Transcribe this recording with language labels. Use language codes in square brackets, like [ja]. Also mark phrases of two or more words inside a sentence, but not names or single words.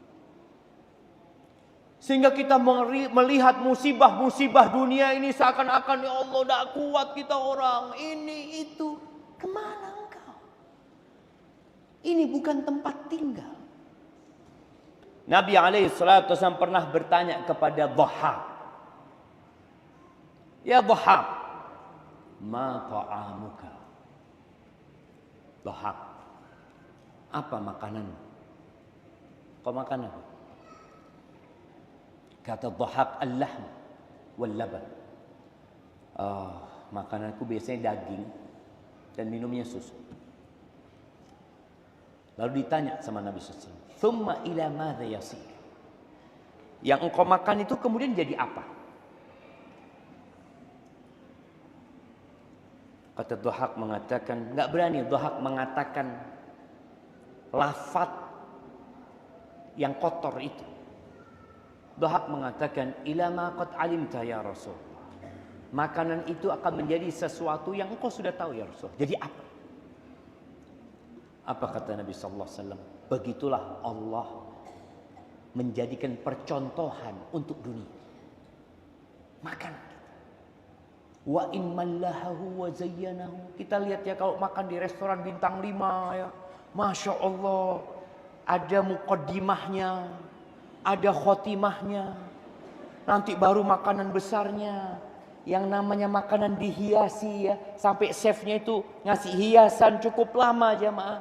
[id] Sehingga kita melihat musibah-musibah dunia ini seakan-akan, ya Allah, tidak kuat kita orang. Ini, itu. Kemana engkau? Ini bukan tempat tinggal. Nabi SAW pernah bertanya kepada Dhahhak. [ar] يا ضحاك ما طعامك. [id] Dhahhak. Apa makanan? Kau makan apa? Kata Dhahhak, [ar] اللحم واللبن. [id] Makananku biasanya daging dan minumnya susu. Lalu ditanya sama Nabi SAW. [ar] ثم إلى ماذا يصير. [id] Yang engkau makan itu kemudian jadi apa? Kata Dhahhak mengatakan, enggak berani Dhahhak mengatakan lafaz yang kotor itu. Dhahhak mengatakan, [ar] إلى ما قد علمت يا رسول. [id] Makanan itu akan menjadi sesuatu yang engkau sudah tahu ya Rasul. Jadi apa? Apa kata Nabi sallallahu alaihi wasallam? Begitulah Allah menjadikan percontohan untuk dunia. Makan. [ar] وإن ملحه وزينه. [id] Kita lihat ya kalau makan di restoran bintang 5 ya. Masya Allah. Ada muqaddimahnya. Ada khotimahnya. Nanti baru makanan besarnya. Yang namanya makanan dihiasi ya. Sampai chefnya itu ngasih hiasan cukup lama jamaah.